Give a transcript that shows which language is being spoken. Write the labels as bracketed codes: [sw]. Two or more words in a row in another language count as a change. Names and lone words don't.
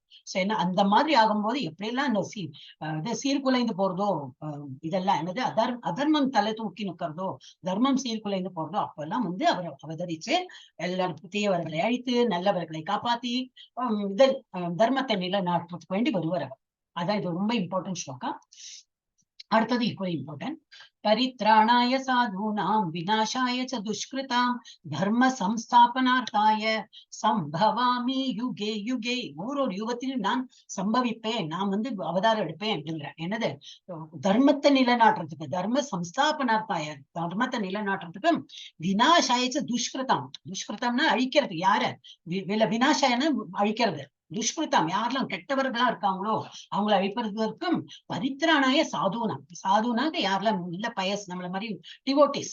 [ta] சோ என்ன அந்த மாதிரி ஆகும்போது எப்படியெல்லாம் இந்த சீர்குலைந்து போறதோ, இதெல்லாம் என்னது அதர்மம் தலை தூக்கி நிற்கிறதோ, தர்மம் சீர்குலைந்து போறதோ, அப்பெல்லாம் வந்து அவர் அவதரிச்சு எல்லாருக்கும் தீயவர்களை அழித்து நல்லவர்களை காப்பாத்தி தர்மத்தை நிலைநாட்டுறதுக்கு வேண்டி வருவார் அவர். அதான் இது ரொம்ப இம்பார்ட்டன்ட் ஸ்லோகா. அடுத்தது [en] equally important. [sa] परित्राणाय साधूनां विनाशाय च दुष्कृताम् धर्म संस्थापनार्थाय सम्भवामि युगे युगे. [ta] ஒரு யுகத்திலும் நான் சம்பவிப்பேன், நான் வந்து அவதாரம் எடுப்பேன் அப்படிங்கிற. என்னது, தர்மத்தை நிலைநாட்டுறதுக்கு, [sa] धर्म संस्थापनार्थाय, [ta] தர்மத்தை நிலைநாட்டுறதுக்கு, [sa] विनाशाय च दुष्कृताम्, [ta] துஷ்கிருதம்னா அழிக்கிறது. யார விநாசாயன்னு அழிக்கிறது. துஷ்கிருத்தம் யாரெல்லாம் கெட்டவர்களா இருக்காங்களோ அவங்களை அழிப்பதற்கும், [sa] परित्राणाय साधुना, [ta] சாதுனாங்க யாரெல்லாம் நல்ல பயஸ், நம்மள மாதிரி டிவோட்டிஸ்.